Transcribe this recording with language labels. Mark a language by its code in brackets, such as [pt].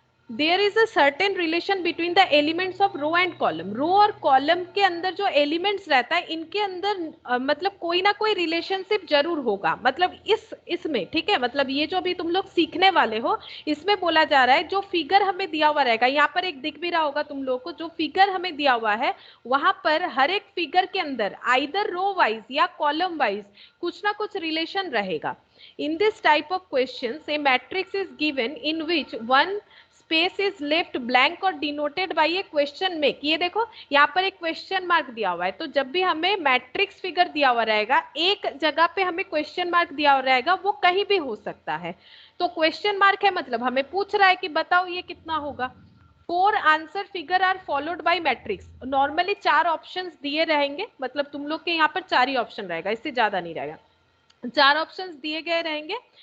[en] there is a certain relation between the elements of row and column, [hi] रो और column के अंदर जो elements रहता है इनके अंदर मतलब कोई ना कोई रिलेशनशिप जरूर होगा, मतलब इसमें, ठीक है, मतलब ये जो अभी तुम लोग सीखने वाले हो इसमें बोला जा रहा है, जो फिगर हमें दिया हुआ रहेगा, यहाँ पर एक दिख भी रहा होगा तुम लोग को, जो फिगर हमें दिया हुआ है वहां पर हर एक फिगर के अंदर आइदर रो वाइज या कॉलम वाइज कुछ ना कुछ रिलेशन रहेगा। [en] In this type of questions, a matrix is given in which one space is left blank or denoted by a question mark। [hi] ये देखो यहाँ पर एक क्वेश्चन मार्क दिया हुआ है, तो जब भी हमें मैट्रिक्स फिगर दिया हुआ रहेगा, एक जगह पे हमें क्वेश्चन मार्क दिया हुआ रहेगा, वो कहीं भी हो सकता है। तो क्वेश्चन मार्क है मतलब हमें पूछ रहा है कि बताओ ये कितना होगा। [en] 4 answer figure are followed by matrix, [hi] normally 4 options दिए रहेंगे, मतलब तुम लोग के यहाँ पर 4 ही ऑप्शन रहेगा, इससे ज्यादा नहीं रहेगा, 4 ऑप्शंस दिए गए रहेंगे।